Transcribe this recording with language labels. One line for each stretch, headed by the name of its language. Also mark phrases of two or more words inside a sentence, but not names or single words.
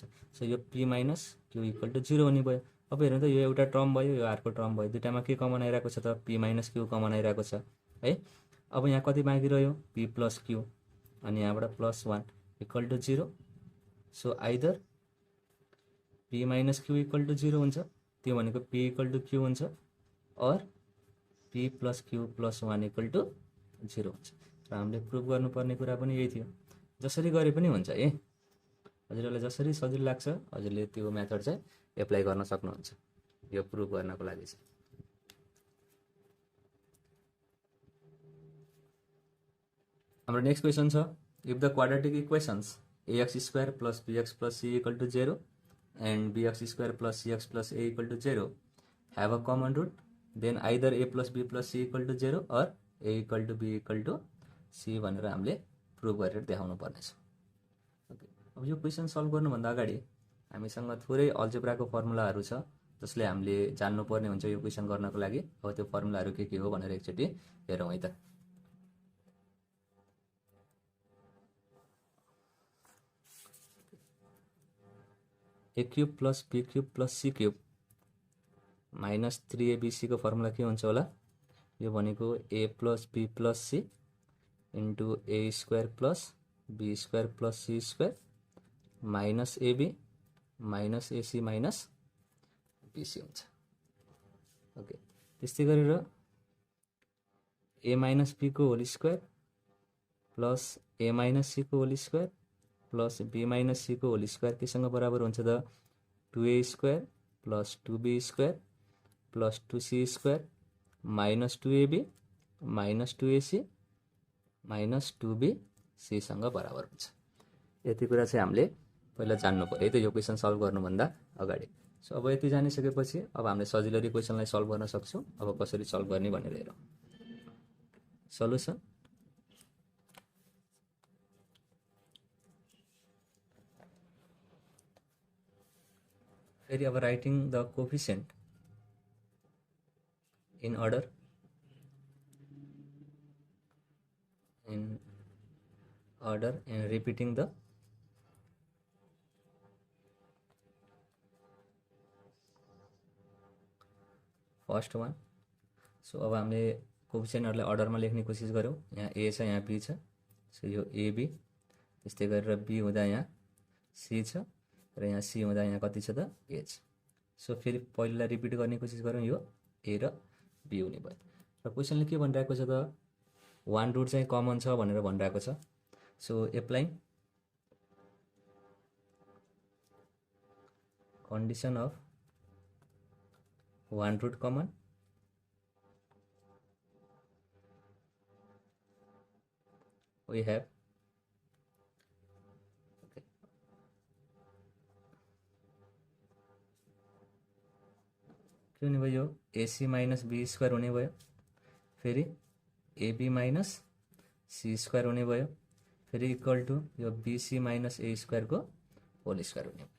Nepali: सो यो
English: p minus q equal to 0
Nepali: हुने भयो। अब हेर्नु त यो एउटा टर्म भयो, यो अर्को टर्म भयो, दुईटामा के कमन आइरहेको छ त
English: p minus q common
Nepali: आइरहेको छ है। अब यहाँ कति बाँकी रह्यो,
English: p plus q,
Nepali: अनि यहाँबाट
English: plus 1 equal to 0. so either p minus q equal to 0
Nepali: हुन्छ, त्यो भनेको
English: p equal to q
Nepali: हुन्छ,
English: और p plus q plus 1 equal to 0 हुन्छ।
Nepali: र हामीले प्रुभ गर्नुपर्ने कुरा पनि यही थियो। जसरी गरे पनि हुन्छ है, हजुरहरूलाई जसरी सजिलो लाग्छ हजुरले त्यो मेथड चाहिँ एप्लाई गर्न सक्नुहुन्छ यो प्रुभ गर्नको लागि चाहिँ।
English: हाम्रो next question छ, if the quadratic equations ax square plus bx plus c equal to 0 and bx square plus cx plus a equal to 0 have a common root, then either a plus b plus c equal to 0 or a equal to b equal to c
Nepali: भनेर हामीले प्रुभ गरेर देखाउनु पर्नेछ। ओके, अब यो
English: question solve
Nepali: गर्नुभन्दा अगाडि हामीसँग थोरै अल्जेब्राको फर्मुलाहरू छ जसले हामीले जान्नुपर्ने हुन्छ यो क्वेसन गर्नको लागि। अब त्यो फर्मुलाहरू के हो भनेर एकचोटि हेरौँ है त।
English: a cube plus b cube plus c cube minus 3abc
Nepali: को फर्मुला के हुन्छ होला, यो भनेको
English: a plus b plus c into a square plus b square plus c square minus ab minus ac minus bc हुन्छ। okay, त्यस्तै गरेर a minus b को whole square plus a minus c को whole square plus b minus c को whole square
Nepali: केसँग बराबर हुन्छ त
English: 2a square plus 2b square plus 2c square minus 2ab minus 2ac minus 2bc
Nepali: सँग बराबर हुन्छ। यति कुरा चाहिँ हामीले पहिला जान्नु पर्यो है त यो
English: question solve
Nepali: गर्नुभन्दा अगाडि। सो अब यति जानिसकेपछि अब हामीले सजिलै क्वेसनलाई सल्भ गर्न सक्छौँ। अब कसरी सल्भ गर्ने भनेर हेरौँ।
English: सल्युसन,
Nepali: फेरि अब
English: writing the coefficient in order and repeating the first one.
Nepali: सो अब हामीले कोफिसिएन्टहरूलाई अर्डरमा लेख्ने कोसिस गऱ्यौँ। यहाँ ए छ, यहाँ बी छ, सो यो एबी, त्यस्तै गरेर बी हुँदा यहाँ सी छ, र यहाँ सी हुँदा यहाँ कति छ त एच। सो फेरि पहिलालाई रिपिट गर्ने कोसिस गरौँ, यो ए र बी हुने भयो। र क्वेसनले के भनिरहेको छ त
English: one root
Nepali: चाहिँ कमन छ भनेर भनिरहेको छ।
English: so applying condition of one root common we have
Nepali: के हुने भयो,
English: ac minus b square
Nepali: हुने भयो, फेरि
English: ab minus c square
Nepali: हुने भयो, फेरि
English: equal to
Nepali: यो
English: bc minus a square को whole square
Nepali: हुने भयो।